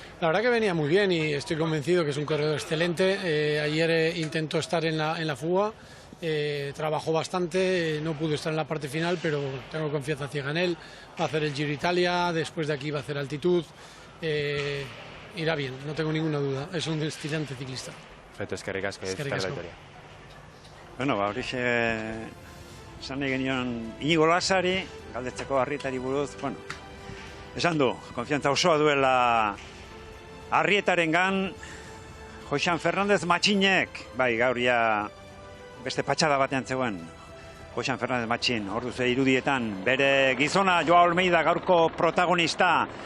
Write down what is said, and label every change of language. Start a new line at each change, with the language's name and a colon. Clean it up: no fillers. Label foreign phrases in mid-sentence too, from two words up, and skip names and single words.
Spanish: La verdad que venía muy bien y estoy convencido que es un corredor excelente. Ayer intentó estar en la fuga, trabajó bastante, no pudo estar en la parte final, pero tengo confianza ciega en él. Va a hacer el Giro Italia, después de aquí va a hacer altitud, irá bien, no tengo ninguna duda, es un estilante ciclista. Perfecto,
Basque: eskerrik asko, eskerrik asko. Bueno, horixe... Esan nahi genion Inigo Lasari, galdetzeko Arrietari buruz, bueno, esan du, konfiantza osoa duela Arrietarengan, Josean Fernández Matxinek, bai, gaur ja beste patxada batean zegoen, Josean Fernández Matxin, ordu ze irudietan, bere gizona Joao Almeida gaurko protagonista,